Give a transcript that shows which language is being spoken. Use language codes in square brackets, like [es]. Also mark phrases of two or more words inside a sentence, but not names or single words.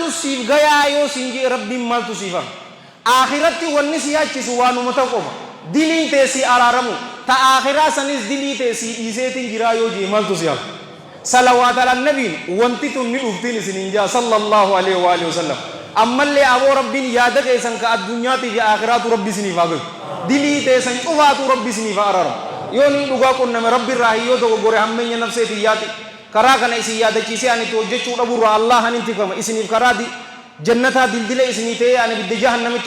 [om] siif gayaa yoo siin jee rabbiin maaltu siifa akhiratti wanni si yaachisu waanuma ta'u qofa diliin tee si araaramu ta akhiraa sanis dilii tee si dhiiseetiin jiraa yoo jee maaltu si hafa salawaat ala nabiin wanti tun ni dhuftiin isiniin jaa [ar] صلى الله عليه وآله وسلم [om] ammallee aboo rabbiin yaada keessan ka addunyaati fi akhiraatu rabbi isiniif haa gahu dilii teessan cufaatu rabbi isiniif haa araaramu yoo ni dhugaa qunname rabbi irraa hiyyoo tokko gore hammeenya nafseetiin yaati karaa kana isin yaadachiisee ani itti hojjechuu dhabuurraa Allah hanin tifama isiniif karaa jannataa dildila isinii ta'ee ani bidda jahannamitti